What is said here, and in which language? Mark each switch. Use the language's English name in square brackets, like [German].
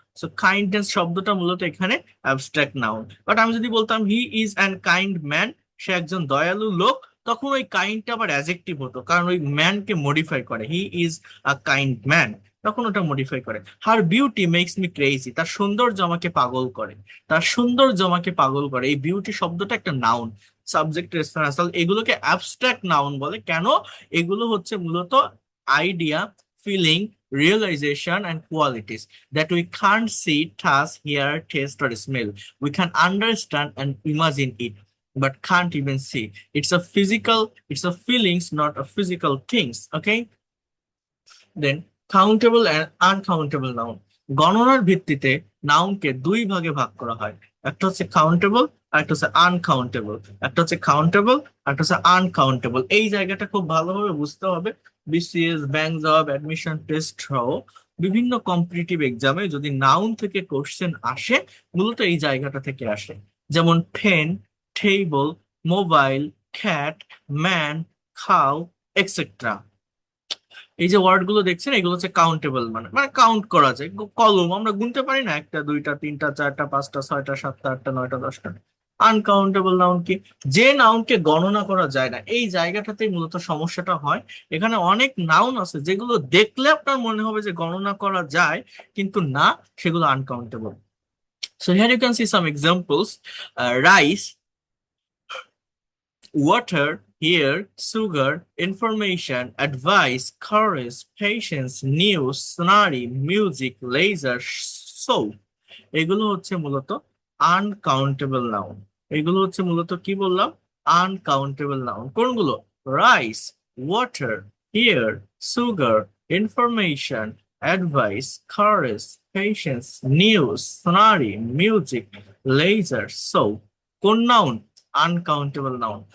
[Bangla] So kindness শব্দটা মূলত এখানে অ্যাবস্ট্রাক্ট নাউন, বাট আমি যদি বলতাম [English] he is an kind man, [Bangla] সে একজন দয়ালু লোক, তখন ওই কাইন্ডটা আবার অ্যাজেক্টিভ হতো, কারণ ওই ম্যানকে মডিফাই করে, [English] he is a kind man, [Bangla] তখন ওটা মডিফাই করে। [English] her beauty makes me crazy, [Bangla] তার সৌন্দর্য আমাকে পাগল করে, তার সৌন্দর্য আমাকে পাগল করে। এই বিউটি শব্দটা একটা নাউন, সাবজেক্ট রেফারেন্স, এগুলোকে অ্যাবস্ট্রাক্ট নাউন বলে। কেন? এগুলো হচ্ছে মূলত [English] Idea, feeling, realization and qualities that we can't see, touch, hear, taste or smell. We can understand and imagine it but can't even see. It's a feelings, not a physical things. [Bangla] Okay, then countable and uncountable noun, গণনার ভিত্তিতে নাউনকে দুই ভাগে ভাগ করা হয়, একটা হচ্ছে countable আর একটা হচ্ছে আনকাউন্টেবল। একটা হচ্ছে কাউন্টেবল, একটা হচ্ছে আনকাউন্টেবল। এই জায়গাটা খুব ভালোভাবে বুঝতে হবে। BCS, bank job, admission test সহ বিভিন্ন কম্পিটিটিভ এক্সামে যদি নাউন থেকে কোশ্চেন আসে, মূলত এই জায়গাটা থেকে আসে, যেমন pen, table, mobile, cat, man, খাও, এক্সেট্রা। এই যে ওয়ার্ড গুলো দেখছেন, এগুলো হচ্ছে কাউন্টেবল, মানে মানে কাউন্ট করা যায়। কলম আমরা গুনতে পারি না, একটা, দুইটা, তিনটা, চারটা, পাঁচটা, ছয়টা, সাতটা, আটটা, নয়টা, দশটা। আনকাউন্টেবল নাউন কি? যে নাউনকে গণনা করা যায় না, এই জায়গাটাতেই মূলত সমস্যাটা হয়। এখানে অনেক নাউন আছে যেগুলো দেখলে আপনার মনে হবে যে গণনা করা যায়, কিন্তু না, সেগুলো uncountable. [English] So here you can see some examples: rice, water, here, sugar, information, advice, courage, patience, news, scenery, music, laser, soap। [Bangla] এগুলো হচ্ছে মূলত আনকাউন্টেবল নাউন। এগুলো হচ্ছে মূলত কি বললাম? Uncountable noun. কোনগুলো? Rice, water, here, sugar, information, advice, courage, patience, news, scenery, music, laser, soap. কোন নাউন? Uncountable noun.